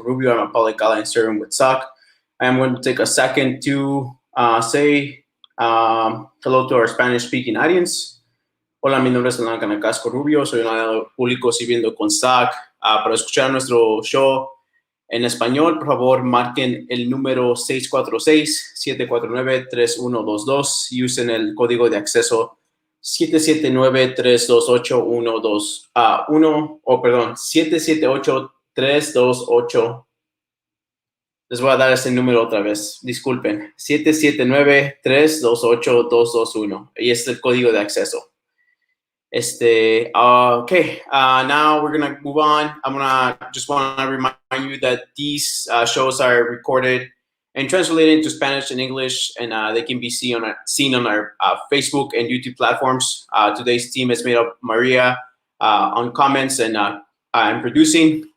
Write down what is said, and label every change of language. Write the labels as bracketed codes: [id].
[en] I'm a public alliance servant with SOC. I am going to take a second to say hello to our Spanish-speaking audience. [es] Hola, mi nombre es Leana Yang. Soy un aliado público sirviendo con SOC. Para escuchar nuestro show en español, por favor, marquen el número 646-749-3122 y usen el código de acceso 778-328-1. Les voy a dar ese número otra vez, disculpen. 779-328-221. Y este es el código de acceso. [en] Okay, now we're going to move on. Just want to remind you that these shows are recorded and translated into Spanish and English, and they can be seen on our Facebook and YouTube platforms. Today's team is made up Maria on comments, and I'm producing.